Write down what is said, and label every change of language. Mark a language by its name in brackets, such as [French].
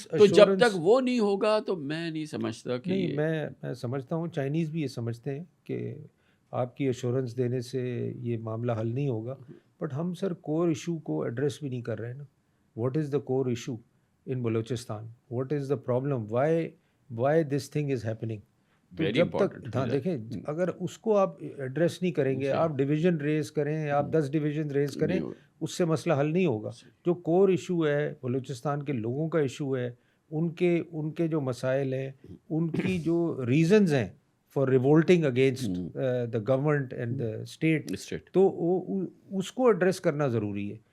[Urdu] تو جب تک وہ نہیں ہوگا تو میں نہیں سمجھتا کہ نہیں، میں سمجھتا ہوں چائنیز بھی یہ سمجھتے ہیں کہ آپ کی ایشورنس دینے سے یہ معاملہ حل نہیں ہوگا. بٹ ہم سر کور ایشو کو ایڈریس بھی نہیں کر رہے نا. [English] What is the core issue in Balochistan? What is the problem? Why this thing is happening? [Urdu] تو جب تک دیکھیں اگر اس کو آپ ایڈریس نہیں کریں گے، آپ ڈویژن ریز کریں، آپ 10 ڈویژن ریز کریں، اس سے مسئلہ حل نہیں ہوگا. جو کور ایشو ہے، بلوچستان کے لوگوں کا ایشو ہے، ان کے جو مسائل ہیں، ان کی جو ریزنز ہیں [English] for revolting against the government and the state, [Urdu] تو اس کو ایڈریس کرنا ضروری ہے.